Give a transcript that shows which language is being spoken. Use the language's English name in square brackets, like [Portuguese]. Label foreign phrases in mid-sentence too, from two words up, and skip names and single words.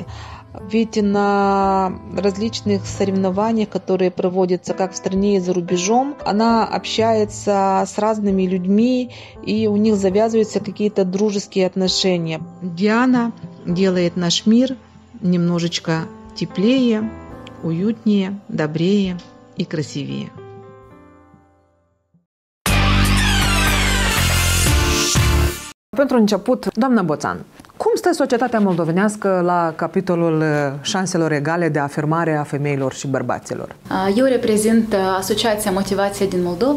[Russian] Ведь на различных соревнованиях, которые проводятся как в стране и за рубежом, она общается с разными людьми, и у них завязываются какие-то дружеские отношения. Диана делает наш мир немножечко теплее, уютнее, добрее и красивее. [Romanian] Pentru început, doamna Boțan, cum stă societatea moldovenească la capitolul șanselor egale de afirmare a femeilor și bărbaților? Eu reprezint Asociația Motivație din Moldova.